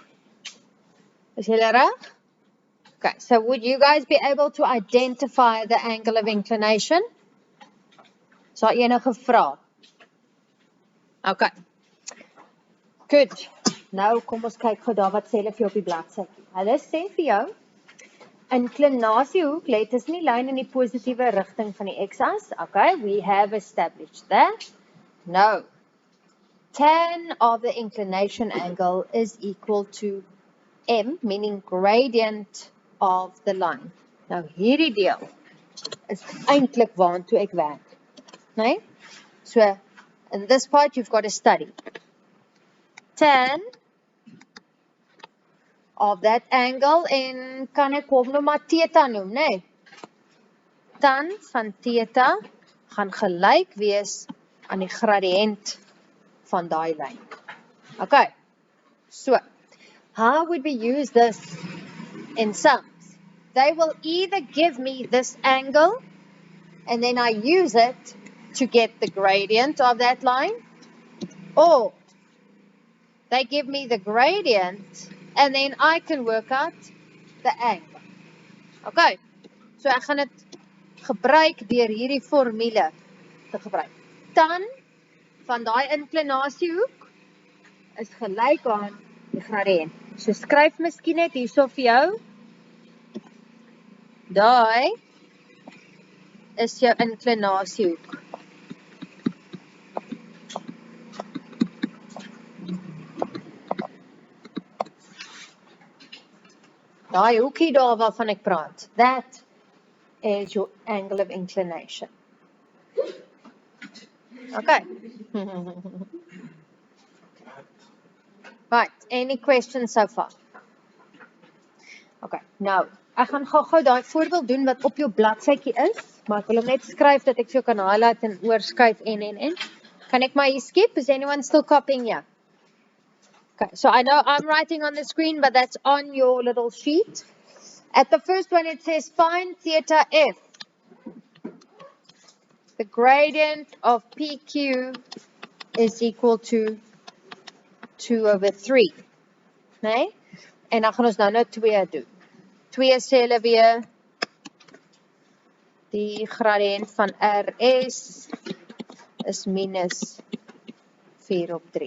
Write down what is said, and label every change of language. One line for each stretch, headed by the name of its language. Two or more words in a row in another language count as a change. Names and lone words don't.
Afrikaans: Is julle reg?
English: Okay, so would you guys be able to identify the angle of inclination?
Afrikaans: Is daar enige vrae? Okay.
English: Good.
Afrikaans: Nou kom ons kyk gou daar wat sê hulle vir jou op die bladsytjie. Hulle sê vir jou, inklinasiehoek lê tussen die lyn in die positiewe rigting van die x-as.
English: Okay, we have established that. No. Tan of the inclination angle is equal to m, meaning gradient of the line.
Afrikaans: Nou hierdie deel is eintlik waartoe ek werk. Nee?
English: So, in this part you've got to study. Tan of that angle
Afrikaans: en kan ek hom nou maar theta noem, nee? Tan van theta gaan gelyk wees aan die gradiënt van daai lyn.
English: Okay, so, how would we use this in sums? They will either give me this angle, and then I use it to get the gradient of that line, or they give me the gradient, and then I can work out the angle.
Afrikaans: Okay, so ek gaan dit gebruik deur hierdie formule te gebruik. Tan van daai inklinasiehoek is gelyk aan die gradiënt. So skryf miskien net hierso vir jou. Daai is jou inklinasiehoek. Daai hoekie daar waarvan ek praat.
English: That is your angle of inclination. Okay. Right, any questions so far?
Afrikaans: Okay, nou, ek gaan gou daai voorbeeld doen wat op jou bladsytjie is, maar ek wil hom net skryf dat ek vir jou kan highlight en oorskuif en. Kan ek maar hier skep?
English: Is anyone still copying here? Okay, so I know I'm writing on the screen, but that's on your little sheet. At the first one it says find theta f. The gradient of PQ is equal to 2/3.
Afrikaans: Nee? En dan gaan ons nou 2 doen. 2 sê hulle weer die gradiënt van RS is minus 4/3.